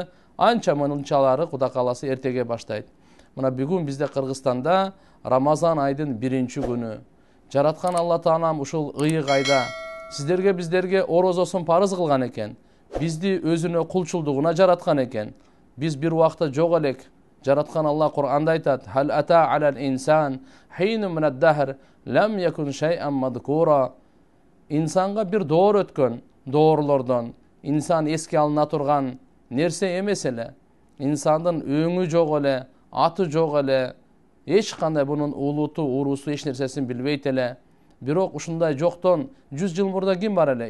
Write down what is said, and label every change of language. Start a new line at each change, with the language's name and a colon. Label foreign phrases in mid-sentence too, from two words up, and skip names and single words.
Kyrgyz: Анча мынчалары Кудай кааласа эртеге баштайт. Мына бүгүн бизде Кыргызстанда Рамазан айдын биринчи күнү. Жараткан Алла Таалам ушул ыйык айда сиздерге, биздерге орозосун парыз кылган экен. Бизди өзүнө кулчулдугуна жараткан экен. Биз бир убакта жок элек. Жараткан Алла Кур'анда айтат:
Arabic: "هل أتى على الإنسان حين من الدهر لم يكن شيئا مذكورا."
Kyrgyz: Инсанга бир доор өткөн, доорлордон инсан эске алына турган нерсе эмес эле. Инсандын өңү жок эле, аты жок эле, эч кандай бунун улуту, урусу эч нерсесин билбейт эле. Бирок ушундай жоктон 100 жыл мурда ким бар эле?